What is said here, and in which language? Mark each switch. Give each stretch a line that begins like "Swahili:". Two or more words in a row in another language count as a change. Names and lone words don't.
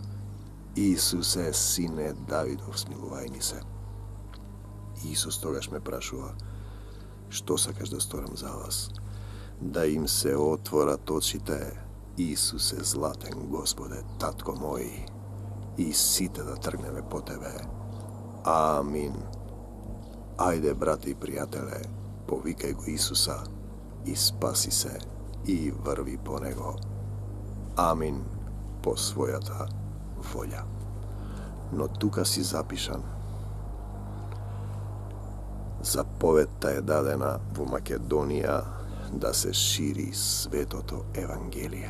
Macedonian: Исусе, Сине Давидов, смилувај ни се. Исус тогаш ме прашува, што сакаш да сторам за вас? Да им се отворат очите. Исусе, златен Господе, Татко мој, и сите да тргневе по тебе. Amin. Ајде, брати и пријателе, повикај го Исуса и спаси се и врви по него. Амин, по својата волја. Но тука си запишан. Заповедта е дадена во Македонија да се шири светото Евангелие.